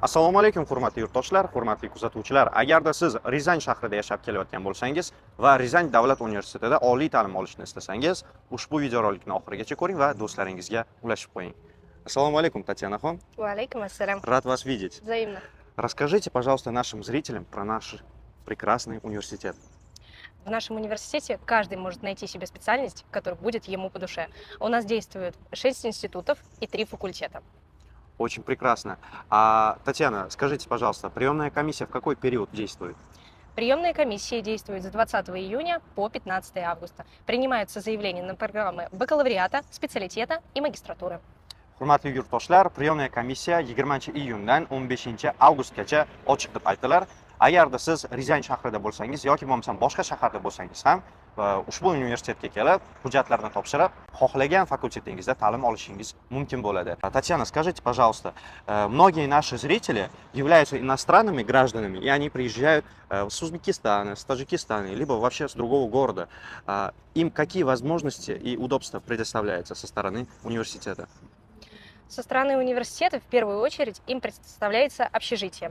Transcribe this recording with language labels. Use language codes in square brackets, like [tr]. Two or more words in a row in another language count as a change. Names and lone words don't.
[uz] Assalomu alaykum hurmatli yurtdoshlar, hurmatli kuzatuvchilar. Agarda siz Rizan shahrida yashab kelayotgan bo'lsangiz va Rizan davlat universitetida oliy ta'lim olishni istasangiz, ushbu videorolikni oxirigacha ko'ring va do'stlaringizga ulashib qo'ying. Assalomu alaykum, Tatyanaxon. [ru] Валейкум ассалям. Рад вас видеть. Взаимно. Расскажите, пожалуйста, нашим зрителям про наш прекрасный университет. В нашем университете каждый может найти себе специальность, которая будет ему по душе. У нас действует 6 институтов и 3 факультета. Очень прекрасно. Татьяна, скажите, пожалуйста, приемная комиссия в какой период действует? Приемная комиссия действует с 20 июня по 15 августа. Принимаются заявления на программы бакалавриата, специалитета и магистратуры. [uz] Hurmatli yurtdoshlar, [ru] приёмная комиссия [uz] 20-iyundan 15-avgustgacha ochiq deb aytilar. Agarda siz Rizan shahrida bo'lsangiz yoki bo'lmasam boshqa shaharda bo'lsangiz ham ushbu universitetga kelib, hujjatlarni topshirib, xohlagan fakultetingizda ta'lim olishingiz mumkin bo'ladi. [ru] Татьяна, скажите, пожалуйста, многие наши зрители являются иностранными гражданами, и они приезжают с Узбекистана, с Таджикистана, либо вообще с другого города. Им какие возможности и удобства предоставляются со стороны университета? Со стороны университета в первую очередь им предоставляется общежитие.